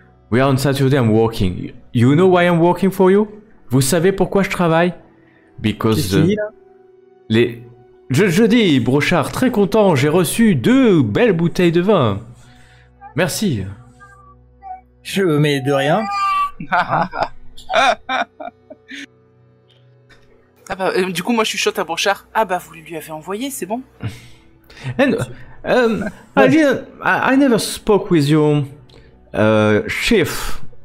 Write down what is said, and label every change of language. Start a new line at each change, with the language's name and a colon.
English: We are on Saturday, I'm working. You know why I'm working for you?
French: Vous savez pourquoi je travaille? Because Je dis, Brochard, très content, j'ai reçu 2 belles bouteilles de vin. Merci. Mais de rien. Ah bah, du coup, moi, je suis chuchote à Brochard. Ah bah, vous lui avez envoyé, c'est bon.
English: And I never spoke with your chief,